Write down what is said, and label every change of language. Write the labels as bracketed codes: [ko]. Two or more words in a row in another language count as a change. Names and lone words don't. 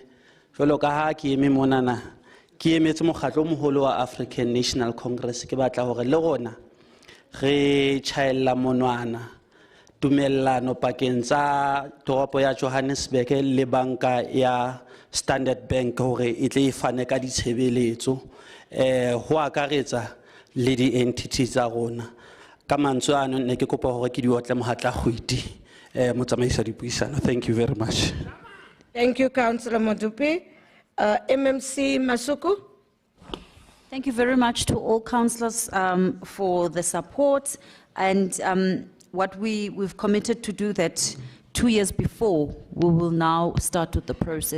[st] Jwalo ka ha ke eme monana ke emetse mokgatlo o moholo wa African National Congress, ke batla hore le rona re tjhaella monwana tumellano pakeng tsa toropo ya Johannesburg le banka ya Standard Bank hore e tle e fane ka ditshebeletso ho akaretsa le di entities tsa rona. Ka mantswe ano ne ke kopa hore ke di otle mohatla kgwedi motsamaisa dipuisano. [en] Thank you very much. Thank you, Councillor Modupi. MMC Masuku. Thank you very much to all councillors for the support, and what we've committed to do that 2 years before, we will now start with the process.